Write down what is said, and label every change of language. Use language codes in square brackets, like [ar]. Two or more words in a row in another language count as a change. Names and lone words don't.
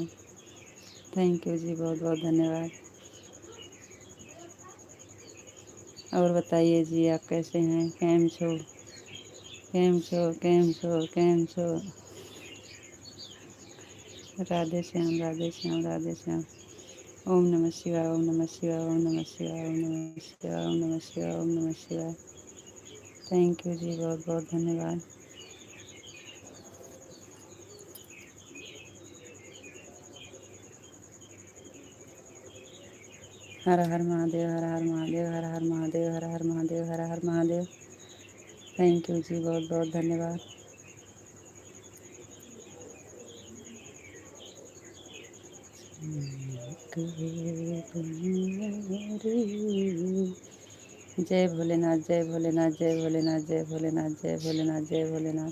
[en] thank you [hi] जी, बहुत बहुत धन्यवाद। और बताइए जी, आप कैसे हैं, [gu] કેમ છો, કેમ છો, કેમ છો, કેમ છો। [hi] राधे श्याम, राधे श्याम, राधे श्याम। ओम नमः शिवाय, ओम नमः शिवाय, ओम नमः शिवाय, ओम नमः शिवाय, ओम नमः शिवाय, ओम नमः शिवाय। [en] thank you [hi] जी, बहुत बहुत धन्यवाद। हर हर महादेव, हर हर महादेव, हर हर महादेव, हर हर महादेव, हर हर महादेव। [en] thank you [hi] जी, बहुत बहुत धन्यवाद। जय भोलेनाथ, जय भोलेनाथ, जय भोलेनाथ, जय भोलेनाथ, जय भोलेनाथ, जय भोलेनाथ।